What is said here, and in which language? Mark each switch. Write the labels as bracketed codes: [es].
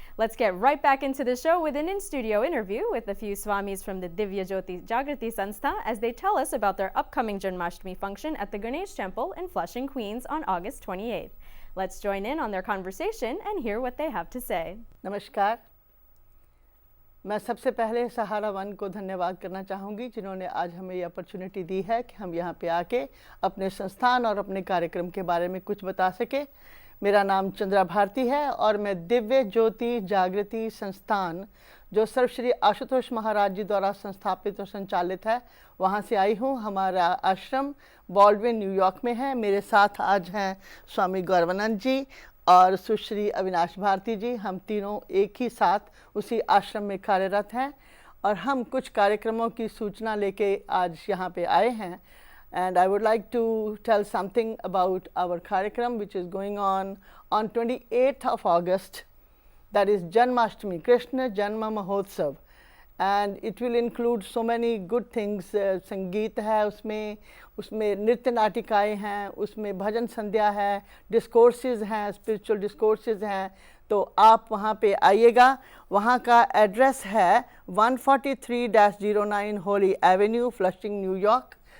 [en] Let's get right back into the show with an in-studio interview with a few Swamis from the Divya Jyoti Jagrati Sanstha as they tell us about their upcoming Janmashtami function at the Ganesh Temple in Flushing, Queens on August 28th. Let's join in on their conversation and hear what they have to say. [hi] नमस्कार, मैं सबसे पहले सहारा one को धन्यवाद करना चाहूँगी जिन्होंने आज हमें ये अपॉर्चुनिटी दी है कि हम यहाँ पे आके अपने संस्थान और अपने कार्यक्रम के बारे में कुछ बता सके। मेरा नाम चंद्रा भारती है और मैं दिव्य ज्योति जागृति संस्थान जो सर्वश्री आशुतोष महाराज जी द्वारा संस्थापित और संचालित है वहाँ से आई हूँ। हमारा आश्रम बॉल्डविन न्यूयॉर्क में है। मेरे साथ आज हैं स्वामी गौरवानंद जी और सुश्री अविनाश भारती जी। हम तीनों एक ही साथ उसी आश्रम में कार्यरत हैं और हम कुछ कार्यक्रमों की सूचना लेके आज यहाँ पे आए हैं। [en] And I would like to tell something about our कार्यक्रम which is going on 28th of August, that is Janmashtami, Krishna Janma Mahotsav, and it will include so many good things. [hi] संगीत है उसमें नृत्य नाटिकाएँ हैं, उसमें भजन संध्या है, डिस्कोर्सेज हैं, [en] spiritual discourses [hi] हैं। तो आप वहाँ पे आइएगा। वहाँ का एड्रेस है 143-09 होली एवेन्यू, फ्लशिंग, न्यूयॉर्क।